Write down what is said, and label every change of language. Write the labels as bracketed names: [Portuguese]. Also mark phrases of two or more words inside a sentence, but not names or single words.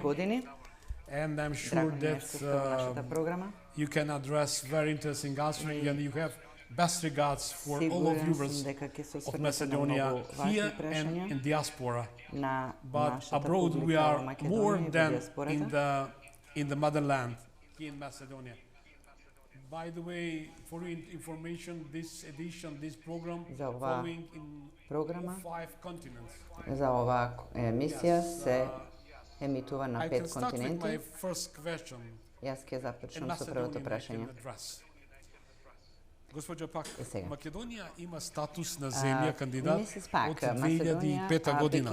[English] And I'm sure that you can address very interesting answering, and you have best regards for all of viewers of Macedonia here and in diaspora. But abroad we are more than in the motherland here in Macedonia. By the way, for your information, this program following in all 5 continents. [Macedonian] За оваа емисија се емитува на 5 континенти. Јас ќе започнам со првото прашање. Госпоѓа Пак, Македонија има статус на земја кандидат од 2005 година.